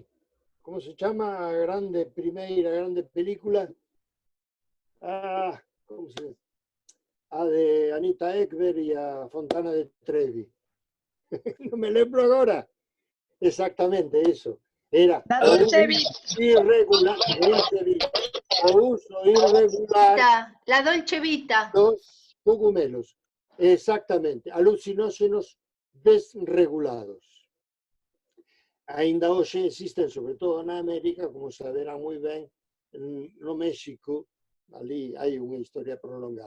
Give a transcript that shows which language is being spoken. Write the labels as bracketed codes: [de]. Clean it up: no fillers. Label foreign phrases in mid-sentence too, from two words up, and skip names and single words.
[gl] Como se chama a primeira grande película? Como se... A de Anita Ekberg e a Fontana de Trevi. Non me lembro agora. Exactamente eso. Era La Dolce Vita. irregular, o uso irregular La Dolce Vita. dos cogumelos. Exactamente. Alucinóxenos desregulados. Ainda hoxe existen, sobre todo na América, como saberán moi ben, no México, ali hai unha historia prolongada.